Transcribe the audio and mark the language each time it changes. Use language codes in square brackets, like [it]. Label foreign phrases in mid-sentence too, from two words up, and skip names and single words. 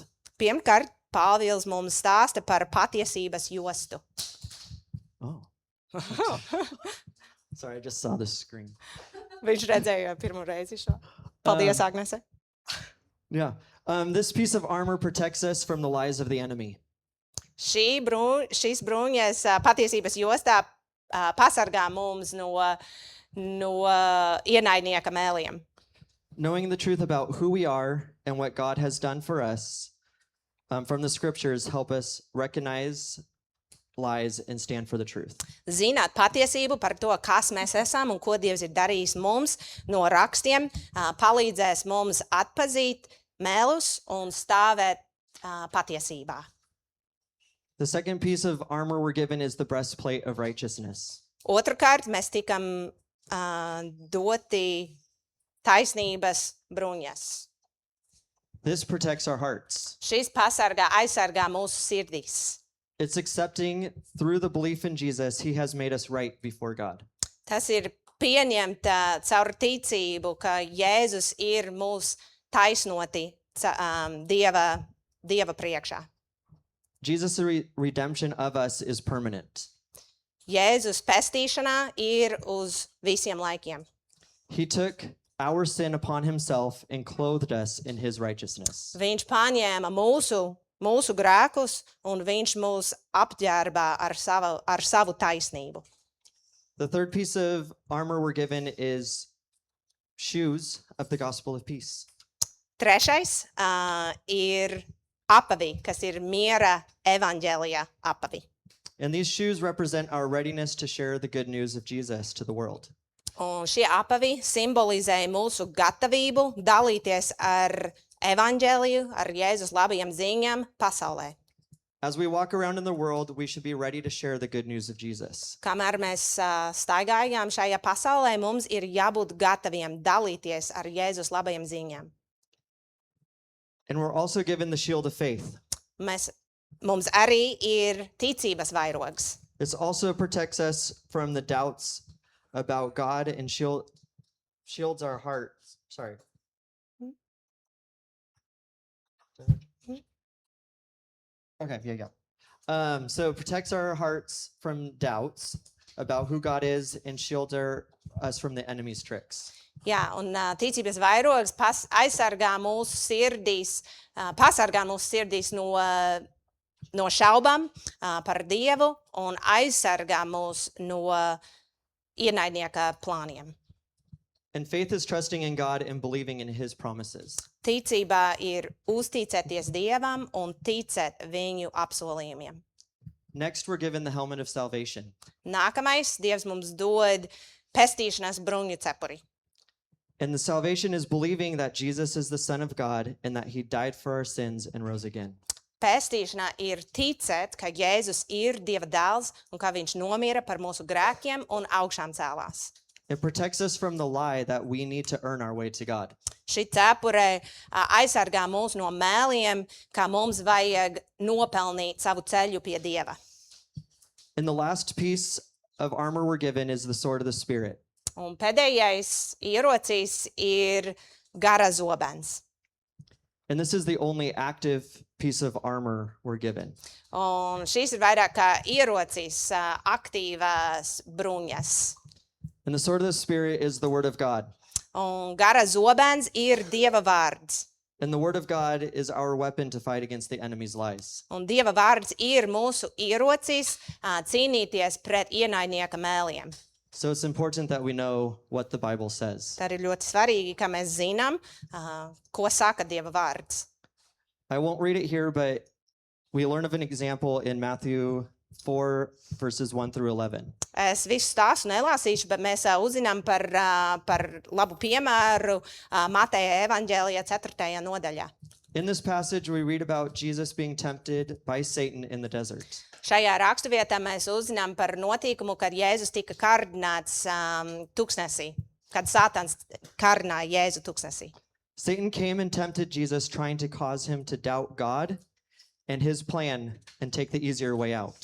[lv] Pirmkārt, Pāvils mums stāsta par patiesības jostu. Oh. [en] Sorry, I just saw the screen. [lv] Viņš redzēja pirmo reizi šo. Paldies, Agnese. Yeah. [en] This piece of armor protects us from the lies of the enemy. [lv] Šīs bruņas patiesības jostā pasargā mums no ienaidnieka mēliem. [en] Knowing the truth about who we are and what God has done for us from the scriptures help us recognize lies and stand for the truth. [lv] Zināt patiesību par to, kas mēs esam un ko Dievs ir darījis mums no rakstiem, palīdzēs mums atpazīt melus un stāvēt patiesībā. [en] The second piece of armor we're given is the breastplate of righteousness. [lv] Otrakārt, mēs tikam doti taisnības bruņas. [en] This protects our hearts. [lv] Šis aizsargā mūsu sirdīs. [en] It's accepting through the belief in Jesus, he has made us right before God. [lv] Tas ir pieņemt caur ticību, ka Jēzus ir mūs taisnoti Dieva priekšā. [en] Jesus' redemption of us is permanent. [lv] Jēzus pestīšanā ir uz visiem laikiem. [en] He took our sin upon himself and clothed us in his righteousness. [lv] Viņš paņēma mūsu grēkus un viņš mūs apģērbā ar savu taisnību. [en] The third piece of armor we're given is shoes of the gospel of peace. [lv] Trešais ir apavi, kas ir miera evaņģēlija apavi. [en] And these shoes represent our readiness to share the good news of Jesus to the world. [lv] Un šie apavi simbolizē mūsu gatavību dalīties ar evaņģēliju, ar Jēzus labajām ziņām pasaulē. [en] As we walk around in the world, we should be ready to share the good news of Jesus. [lv] Kamēr mēs staigājām šajā pasaulē, mums ir jābūt gataviem dalīties ar Jēzus labajām ziņām. [en] And we're also given the shield of faith. [lv] Mums arī ir ticības vairogs. [en] This also protects us from the doubts about God and shields our hearts. Sorry. Okay, yeah. So it protects our hearts from doubts about who God is and shields us from the enemy's tricks. [lv] Jā, un ticības vairogs pasargā mūsu sirdīs no šaubām par Dievu un aizsargā mūs no ienaidnieka plāniem. [en] And faith is trusting in God and believing in his promises. [lv] Ticībā ir uzticēties Dievam un ticēt viņu apsolījumiem. [en] Next, we're given the helmet of salvation. [lv] Nākamais, Dievs mums dod pestīšanas bruņu cepuri. [en] And the salvation is believing that Jesus is the Son of God and that he died for our sins and rose again. [lv] Pestīšanā ir ticēt, ka Jēzus ir Dieva dēls un ka viņš nomira par mūsu grēkiem un augšām cēlās. [en] It protects us from the lie that we need to earn our way to God. [lv] Šī cepure aizsargā mūs no mēliem, ka mums vajag nopelnīt savu ceļu pie Dieva. [en] And the last piece of armor we're given is the sword of the Spirit. [lv] Un pēdējais ierocis ir gara zobens. [en] And this is the only active piece of armor we're given. [lv] Un šīs ir vairāk kā ierocis, aktīvās bruņas. [en] And the sword of the Spirit is the word of God. [lv] Un gara zobens ir Dieva vārds. [en] And the word of God is our weapon to fight against the enemy's lies. [lv] Un Dieva vārds ir mūsu ierocis cīnīties pret ienaidnieka mēliem. [en] So it's important that we know what the Bible says. [lv] Tā ir ļoti svarīgi, ka mēs zinām, ko saka Dieva vārds. [en] I won't read it here, but we learn of an example in Matthew 4, verses 1 through 11. [lv] Es visu stāstu nelasīšu, bet mēs uzzinām par labu piemēru Mateja evaņģēlijā 4. nodaļā. [en] In this passage, we read about Jesus being tempted by Satan in the desert. [lv] Šajā raksturvietā mēs uzzinām par notikumu, kad Jēzus tika kārdināts tuksnesī, kad Sātans kārdināja Jēzu tuksnesī. [en] Satan came and tempted Jesus, trying to cause him to doubt God and his plan and take the easier way out.